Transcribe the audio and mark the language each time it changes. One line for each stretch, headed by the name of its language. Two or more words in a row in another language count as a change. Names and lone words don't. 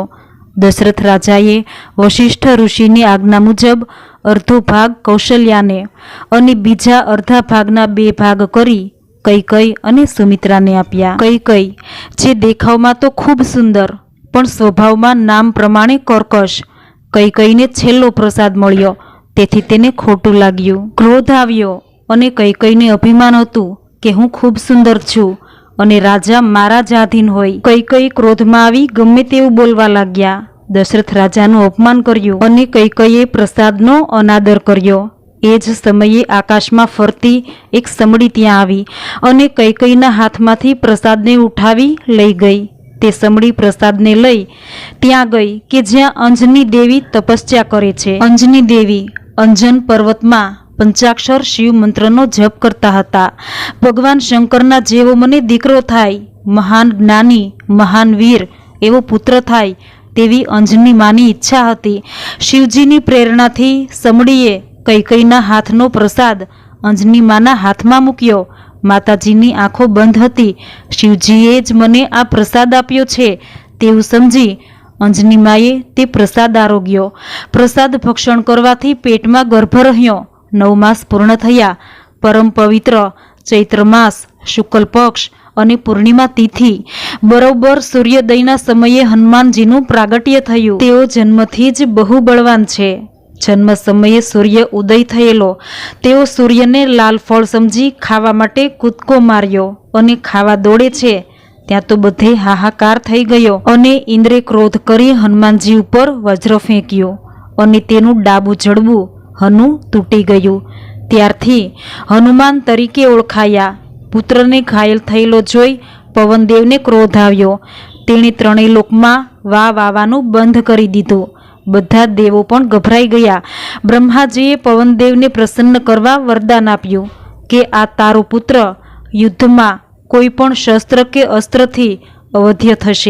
Gujarati: દશરથ રાજાએ વશિષ્ઠ ઋષિની આજ્ઞા મુજબ અર્ધો ભાગ કૌશલ્યાને અને બીજા અર્ધા ભાગના 2 ભાગ કરી કૈકેયી અને સુમિત્રાને આપ્યા। કૈકેયી જે દેખાવમાં તો ખૂબ સુંદર પણ સ્વભાવમાં નામ પ્રમાણે કર્કશ। કૈકેયીને છેલ્લો પ્રસાદ મળ્યો, તેથી તેને ખોટું લાગ્યું। ક્રોધ આવ્યો અને કૈકેયીને અભિમાન હતું કે હું ખૂબ સુંદર છું અને રાજા મારા જ આધીન હોય। કૈકેયી ક્રોધમાં આવી ગમે તેવું બોલવા લાગ્યા। દશરથ રાજાનું અપમાન કર્યું અને કૈકેયીએ પ્રસાદનો અનાદર કર્યો। એ જ સમયે આકાશમાં ફરતી એક સમડી ત્યાં આવી અને કૈકેયીના હાથમાંથી પ્રસાદને ઉઠાવી લઈ ગઈ। તે સમડી પ્રસાદને લઈ ત્યાં ગઈ કે જ્યાં અંજની દેવી તપસ્યા કરે છે। અંજની દેવી અંજન પર્વતમાં પંચાક્ષર શિવ મંત્રનો જપ કરતા હતા। ભગવાન શંકરના જેવો મને દીકરો થાય, મહાન જ્ઞાની, મહાન વીર એવો પુત્ર થાય તેવી અંજની માની ઇચ્છા હતી। શિવજીની પ્રેરણાથી સમડીએ કૈકેયીના હાથનો પ્રસાદ અંજની માના હાથમાં મૂક્યો। માતાજીની આંખો બંધ હતી। શિવજીએ જ મને આ પ્રસાદ આપ્યો છે તેવું સમજી અંજની માએ તે પ્રસાદ આરોગ્યો। પ્રસાદ ભક્ષણ કરવાથી પેટમાં ગર્ભ રહ્યો। 9 માસ પૂર્ણ થયા। પરમ પવિત્ર ચૈત્ર માસ, શુક્લ પક્ષ અને પૂર્ણિમા તિથિ બરોબર સૂર્યોદયના સમયે હનુમાનજીનું પ્રાગટ્ય થયું। તેઓ જન્મથી જ બહુ બળવાન છે। જન્મ સમયે સૂર્ય ઉદય થયેલો। તેઓ સૂર્યને લાલ ફળ સમજી ખાવા માટે કૂદકો માર્યો અને ખાવા દોડે છે ત્યાં તો બધે હાહાકાર થઈ ગયો અને ઇંદ્રે ક્રોધ કરી હનુમાનજી ઉપર વજ્ર ફેંક્યો અને તેનું ડાબુ જડબું હનુ તૂટી ગયું। ત્યારથી હનુમાન તરીકે ઓળખાયા। પુત્રને ઘાયલ थયેલો જોઈ પવનદેવને ક્રોધ આવ્યો. તેણે ત્રણેય લોકમાં વાવવાનું બંધ કરી દીધું. બધા દેવો પણ ગભરાઈ ગયા. બ્રહ્માજીએ પવનદેવને પ્રસન્ન કરવા વરદાન આપ્યું કે આ તારો પુત્ર યુદ્ધમાં કોઈ પણ શસ્ત્ર કે અસ્ત્રથી અવધ્ય થશે.